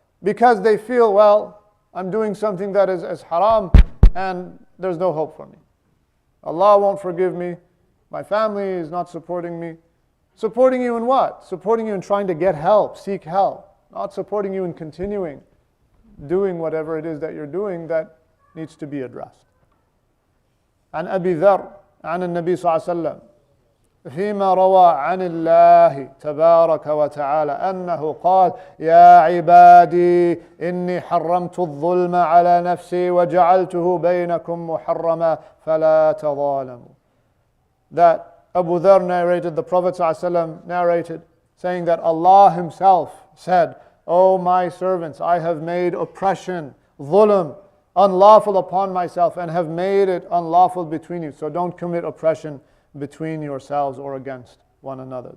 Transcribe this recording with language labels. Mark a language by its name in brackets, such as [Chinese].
[English] because they feel, well, I'm doing something that is haram and there's no hope for me. Allah won't forgive me. My family is not supporting me. Supporting you in what? Supporting you in trying to get help, seek help. Not supporting you in continuing doing whatever it is that you're doing that needs to be addressed. [Arabic] عن أبي ذر عن النبي صلى الله عليه وسلم فيما روى عن الله تبارك وتعالى أنه قال يا عبادي إني حرمت الظلم على نفسي وجعلته بينكم محرما فلا تظالموا. [English] That Abu Dharr narrated, the Prophet ﷺ narrated, saying that Allah Himself said, O my servants, I have made oppression, dhulm, unlawful upon myself and have made it unlawful between you. So don't commit oppression between yourselves or against one another.